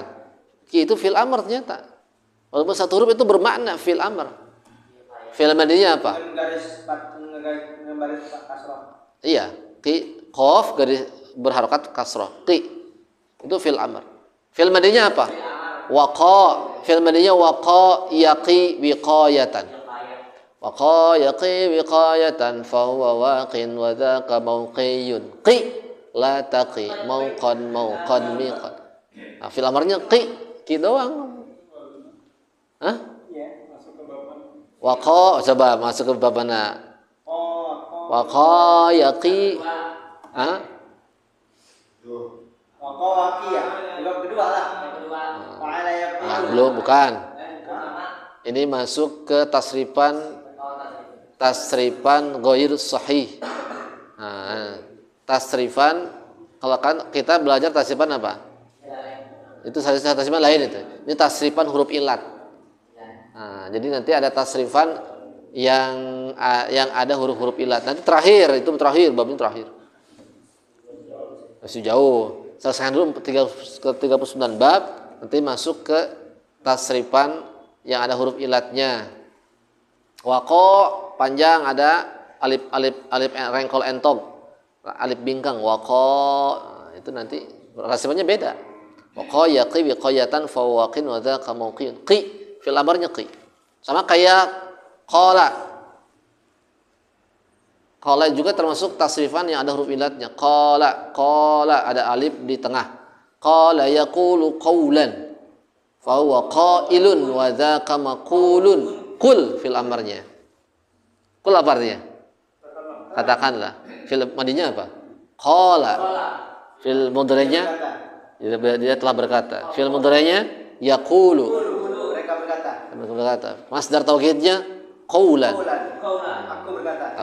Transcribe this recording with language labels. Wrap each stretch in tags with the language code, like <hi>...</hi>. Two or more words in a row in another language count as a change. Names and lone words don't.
<id>Ki itu</id> <ar>فعل أمر</ar> <id>ternyata. Walaupun satu huruf itu bermakna</id> <ar>فعل أمر. فعل ماضي</ar> <id>apa? Ngebaris kasroh. Iya, ki qaf garis berharokat kasroh. Ki itu</id> <ar>فعل أمر. فعل ماضي</ar> <id>apa? Waqa.</id> <ar>فعل ماضي وقى يقي وقاية. وقى يقي وقاية فهو واق وذاك موقي. ق لا تق موقى ميقى.</ar> <id>Nah,</id> <ar>فعل أمر</ar> <id>ki doang. Hah? Iya, masuk ke bab mana? Waqa, coba masuk ke bab mana?</id> <ar>وقى يقي. Hah? وقى واقي يا.</ar> <id>Bab kedua lah.</id> <ar>وعلى يقي.</ar> <id>Nah, belum, bukan. Ini masuk ke tasrifan</id> <ar>غير صحيح.</ar> <id>Nah, tasrifan, kalau kan kita belajar tasrifan apa? Itu tasrifan lain itu. Ini tasrifan huruf ilat. Nah, jadi nanti ada tasrifan yang ada huruf-huruf ilat. Nanti terakhir, itu terakhir, babnya terakhir. Masih jauh. Selesaikan dulu ke 39 bab, nanti masuk ke tasrifan yang ada huruf ilatnya. Waqo panjang ada alif rengkol entog. Alif bingkang waqo. Nah, itu nanti tasrifannya beda.</id> <ar>وقى يقي وقاية فواق وذاك موق.</ar> <id>Qi</id> <ar>فعل أمر</ar> <id>qi. Sama kayak qala. Qala juga termasuk tasrifan yang ada huruf ilatnya. Qala ada alif di tengah.</id> <ar>قال يقول قولا فهو قائل وذاك مقول.</ar> <id>Qul</id> <ar>فعل أمر.</ar> <id>Qul apa artinya? Katakanlah.</id> <ar>فعل ماضي</ar> <id>apa? Qala.</id> <ar>فعل مضارع</ar> <id>dia telah berkata.</id> <ar>فعل مضارع</ar> <id>yaqulu. Mereka berkata.</id> <ar>مصدر تأكيد</ar> <id>qaulan. Aku berkata.</id>